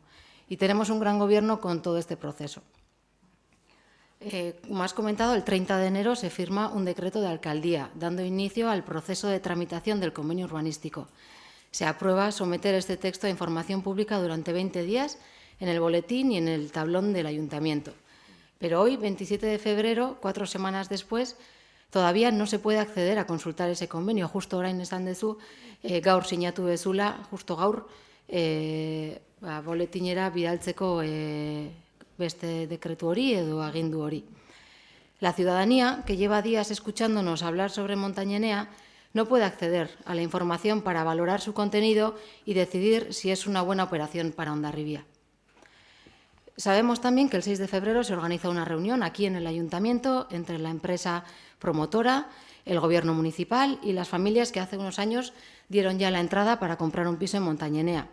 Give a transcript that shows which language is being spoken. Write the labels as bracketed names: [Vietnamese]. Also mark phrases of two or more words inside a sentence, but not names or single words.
[Spanish] Y tenemos un gran gobierno con todo este proceso. Como has comentado, el 30 de enero se firma un decreto de alcaldía, dando inicio al proceso de tramitación del convenio urbanístico. Se aprueba someter este texto a información pública durante 20 días en el boletín y en el tablón del ayuntamiento. Pero hoy, 27 de febrero, 4 semanas después, todavía no se puede acceder a consultar ese convenio. [Basque] Justo orain esan dezu, gaur sinatu bezula, justo gaur, boletinera bidaltzeko beste dekretu hori edo agindu hori. [Spanish] La ciudadanía, que lleva días escuchándonos hablar sobre Montañenea, no puede acceder a la información para valorar su contenido y decidir si es una buena operación para Hondarribia. Sabemos también que el 6 de febrero se organiza una reunión aquí en el Ayuntamiento entre la empresa promotora, el Gobierno municipal y las familias que hace unos años dieron ya la entrada para comprar un piso en Montañenea.